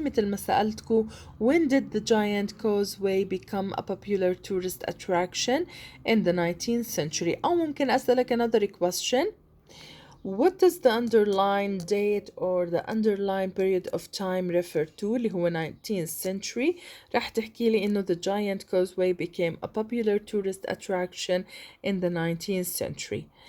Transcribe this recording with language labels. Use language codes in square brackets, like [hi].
[ar] مثل ما سألتكم, [en] when did the Giant Causeway become a popular tourist attraction in the 19th century? [ar] أو ممكن أسألك [en] another question. What does the underlying date or the underlying period of time refer to [ar] اللي هو [en] 19th century؟ [ar] راح تحكي لي إنه [en] the Giant Causeway became a popular tourist attraction in the 19th century.